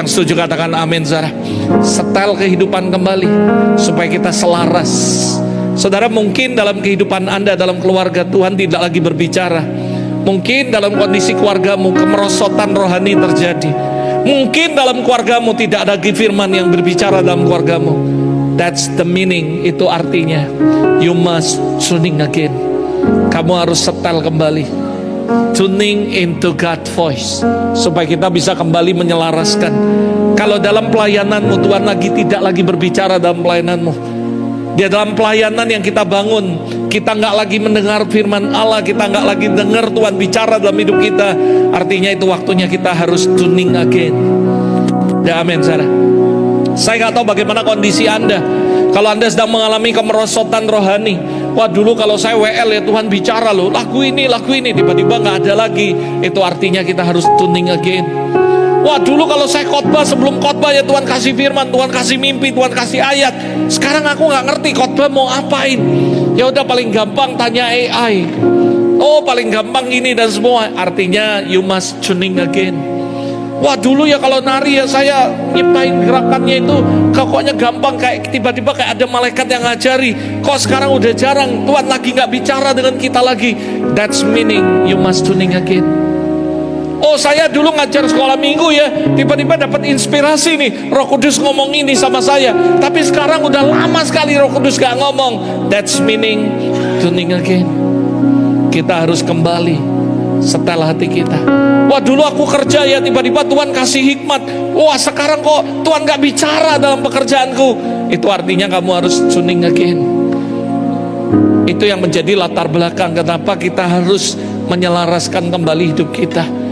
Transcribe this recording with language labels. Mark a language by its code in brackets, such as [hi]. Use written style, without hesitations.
[id] Yang setuju katakan amin, saudara. Setel kehidupan kembali supaya kita selaras. Saudara, mungkin dalam kehidupan Anda, dalam keluarga, Tuhan tidak lagi berbicara. Mungkin dalam kondisi keluargamu kemerosotan rohani terjadi. Mungkin dalam keluargamu tidak ada firman yang berbicara dalam keluargamu. [en] That's the meaning, [id] itu artinya [en] you must tuning again. [id] Kamu harus setel kembali, [en] tuning into God's voice, [id] supaya kita bisa kembali menyelaraskan. Kalau dalam pelayananmu Tuhan tidak lagi berbicara dalam pelayananmu, di dalam pelayanan yang kita bangun, kita nggak lagi mendengar firman Allah, kita nggak lagi dengar Tuhan bicara dalam hidup kita, artinya itu waktunya kita harus [en] tuning again. [id] Ya, amin, saudara. Saya nggak tahu bagaimana kondisi Anda. Kalau Anda sedang mengalami kemerosotan rohani, wah dulu kalau saya WL ya Tuhan bicara loh, lagu ini, tiba-tiba nggak ada lagi, itu artinya kita harus [en] tuning again. [id] Wah dulu kalau saya khotbah, sebelum khotbah ya Tuhan kasih firman, Tuhan kasih mimpi, Tuhan kasih ayat. Sekarang aku nggak ngerti khotbah mau apain. Ya udah paling gampang tanya AI. Oh paling gampang ini dan semua. Artinya [en] you must tuning again. [id] Wah dulu ya kalau nari ya saya nyiptain gerakannya itu pokoknya gampang, kayak tiba-tiba kayak ada malaikat yang ngajari. Kok sekarang udah jarang, Tuhan lagi nggak bicara dengan kita lagi. [en] That's meaning you must tuning again. [id] Oh saya dulu ngajar sekolah minggu ya, tiba-tiba dapat inspirasi nih, Roh Kudus ngomong ini sama saya. Tapi sekarang udah lama sekali Roh Kudus gak ngomong. [en] That's meaning tuning again. [id] Kita harus kembali setelah hati kita. Wah dulu aku kerja ya, tiba-tiba Tuhan kasih hikmat. Wah sekarang kok Tuhan gak bicara dalam pekerjaanku. Itu artinya kamu harus [en] tuning again. [id] Itu yang menjadi latar belakang kenapa kita harus menyelaraskan kembali hidup kita.